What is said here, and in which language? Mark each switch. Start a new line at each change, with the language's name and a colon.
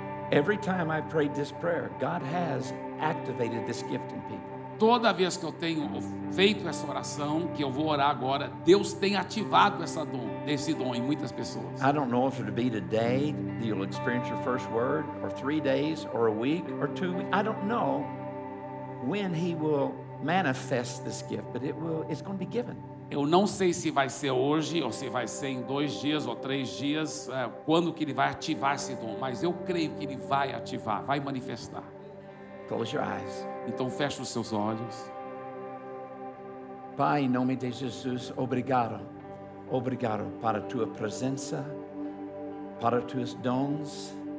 English: Every time I prayed this prayer, God has activated this gift in people.
Portuguese: Toda vez que eu tenho feito essa oração, que eu vou orar agora, Deus tem ativado esse dom em muitas pessoas.
English: I don't know if it'll be today that you'll experience your first word, or 3 days, or a week, or 2 weeks. I don't know. when he will manifest this gift, but it's going to be given.
Portuguese: Eu não sei se vai ser hoje, ou se vai ser em 2 dias ou 3 dias, quando que ele vai ativar esse dom, mas eu creio que ele vai ativar, vai manifestar.
English: Close your eyes.
Portuguese: Então feche os seus olhos. Pai, em nome de Jesus, obrigado. Obrigado para a tua presença, para os teus dons.